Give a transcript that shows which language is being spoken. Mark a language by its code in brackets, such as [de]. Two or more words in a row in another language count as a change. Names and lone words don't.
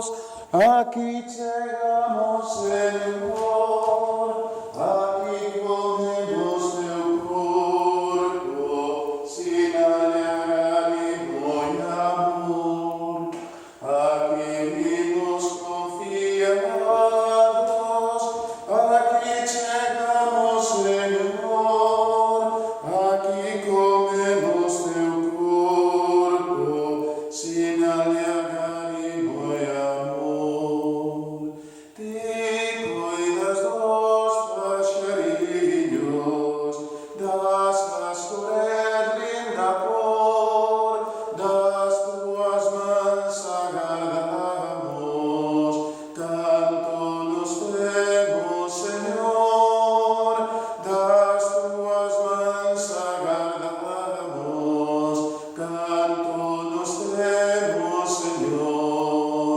[es] aquí llegamos, Señor, aquí comemos [gl] teu corpo, [es] sin ánimo y amor. Aquí vimos confiados, aquí llegamos, Señor, aquí comemos [gl] teu corpo, [es] sin ánimo y amor. [gl] Ti cuidas dos paxariños, das as flores linda cor, das tuas mans agardamos, canto nos temos, Señor, das tuas mans agardamos, canto nos temos, Señor.